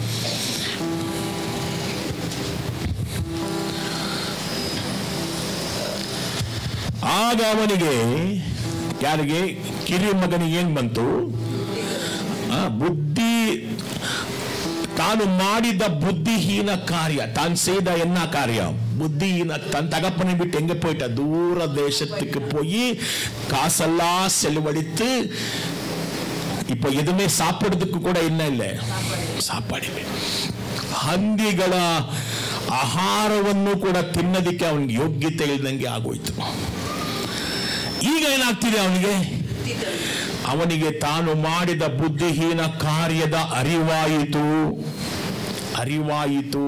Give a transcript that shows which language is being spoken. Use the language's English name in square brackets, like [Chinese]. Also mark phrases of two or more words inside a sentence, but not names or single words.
[Kannada] ಆಗ ಅವನಿಗೆ, ಯಾರಿಗೆ? ಕಿರಿಯ ಮಗನಿಗೆ ಏನ್ ಬಂತು? ಬುದ್ಧಿ, ತಾನು ಮಾಡಿದ ಬುದ್ಧಿಹೀನ ಕಾರ್ಯ, ತಾನು [Tamil] செய்த என்ன காரியம்? புத்திஹீன. தன் தகப்பனை விட்டு எங்க போயிட்ட? தூர தேசத்துக்கு போய் காசெல்லாம் செலவழித்து, இப்போ எதுவுமே சாப்பிடுறதுக்கு கூட என்ன இல்லை, ಸಾಪಾಡಿ. [Kannada] ಹಂದಿಗಳ ಆಹಾರವನ್ನು ಕೂಡ ತಿನ್ನೋದಿಕ್ಕೆ ಅವನಿಗೆ ಯೋಗ್ಯತೆ ಇಲ್ದಂಗೆ ಆಗೋಯ್ತು. ಈಗ ಏನಾಗ್ತಿದೆ ಅವನಿಗೆ? ಅವನಿಗೆ ತಾನು ಮಾಡಿದ ಬುದ್ಧಿಹೀನ ಕಾರ್ಯದ ಅರಿವಾಯಿತು.